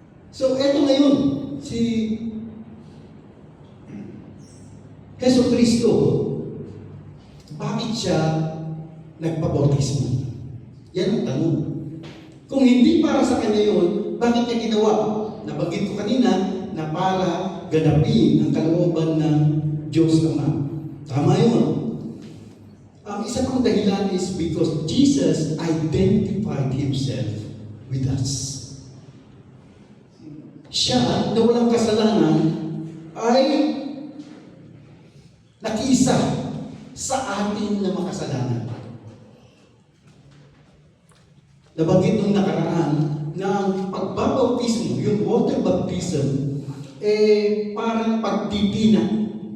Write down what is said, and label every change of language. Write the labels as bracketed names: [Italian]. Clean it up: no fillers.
[Filipino] So, eto ngayon, si Heso Kristo, bakit siya nagpabautismo? Yan ang tanong. Kung hindi para sa kanya yun, bakit niya ginawa? Nabanggit ko kanina na para ganapin ang kalooban ng Diyos Ama. Tama yun. Ang isa pang dahilan [English] is because Jesus identified Himself with us. [Filipino] Siya na walang kasalanan ay nakiisa sa atin na makasalanan. Nabanggit nung nakaraan na ang pagbabautismo, yung water baptism, parang pagtitina.